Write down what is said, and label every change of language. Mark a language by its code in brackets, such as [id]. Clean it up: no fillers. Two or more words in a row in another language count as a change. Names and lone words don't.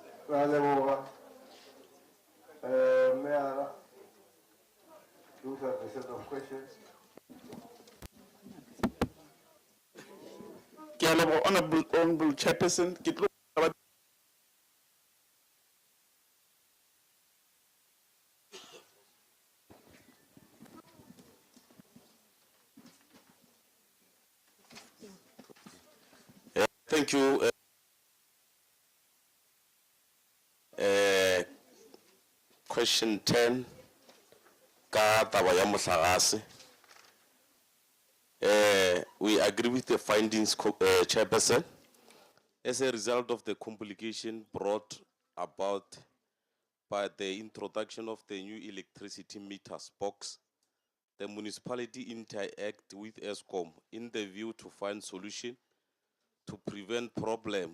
[nso] Ra leboga. [en] Mayor, those are the set of questions. Honorable Chairperson, Thank you. Question 10. [nso] Ka taba ya motlakase. [en] We agree with the findings, Chairperson. As a result of the complication brought about by the introduction of the new electricity meters box, the municipality interact with ESCOM in the view to find solution to prevent problem.